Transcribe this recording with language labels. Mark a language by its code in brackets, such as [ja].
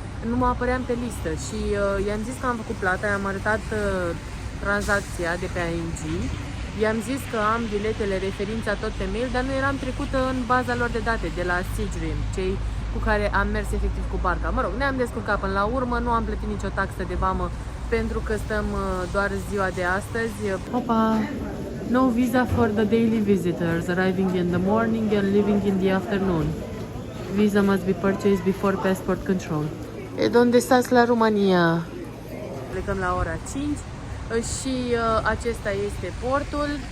[ro] Nu mă apăream pe listă și i-am zis că am făcut plata, i-am arătat tranzacția de pe ING, i-am zis că am biletele, referința tot pe mail, dar nu eram trecută în baza lor de date de la Sea Dream, cei cu care am mers efectiv cu barca. Mă rog, ne-am descurcat până la urmă, nu am plătit nicio taxă de vamă pentru că stăm doar ziua de astăzi. Opa! [en] No visa for the daily visitors arriving in the morning and leaving in the afternoon. Visa must be purchased before passport control. [ro] E donde stați la România? Plecăm la ora 5 și acesta este portul.